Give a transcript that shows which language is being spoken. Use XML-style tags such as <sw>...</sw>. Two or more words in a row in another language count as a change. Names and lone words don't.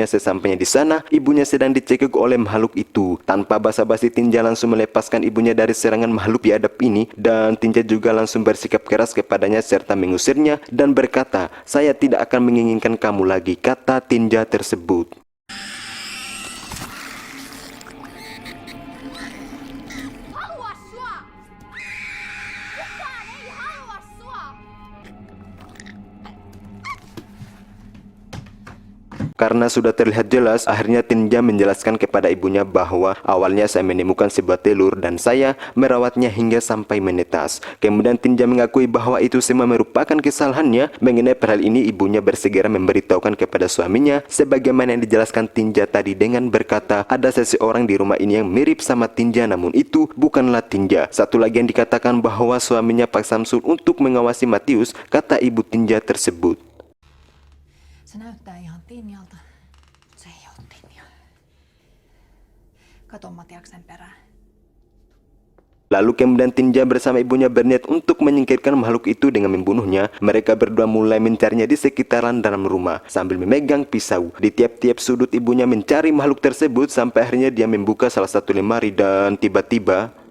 <id>Sesampainya di sana, ibunya sedang dicekik oleh makhluk itu. Tanpa basa-basi, Tinja langsung melepaskan ibunya dari serangan makhluk biadab ini, dan Tinja juga langsung bersikap keras kepadanya serta mengusirnya dan berkata, "Saya tidak akan menginginkan kamu lagi," kata Tinja tersebut.</id> <fi>Halua sua! Kukaan ei halua sua!</fi> <id>Karena sudah terlihat jelas, akhirnya Tinja menjelaskan kepada ibunya bahwa awalnya saya menemukan sebuah telur dan saya merawatnya hingga sampai menetas. Kemudian Tinja mengakui bahwa itu semua merupakan kesalahannya. Mengenai hal ini, ibunya bersegera memberitahukan kepada suaminya sebagaimana yang dijelaskan Tinja tadi dengan berkata, "Ada seseorang di rumah ini yang mirip sama Tinja, namun itu bukanlah Tinja." Satu lagi yang dikatakan bahwa suaminya Pak Samsul untuk mengawasi Matius, kata ibu Tinja tersebut.</id> <fi>Se näyttää ihan Tinjalta. Se ei ole Tinja. Kato Matiaksen perään.</fi> <id>Lalu kemudian Tinja bersama ibunya berniat untuk menyingkirkan makhluk itu dengan membunuhnya. Mereka berdua mulai mencarinya di sekitaran dalam rumah sambil memegang pisau. Di tiap-tiap sudut ibunya mencari makhluk tersebut sampai akhirnya dia membuka salah satu lemari dan tiba-tiba</id>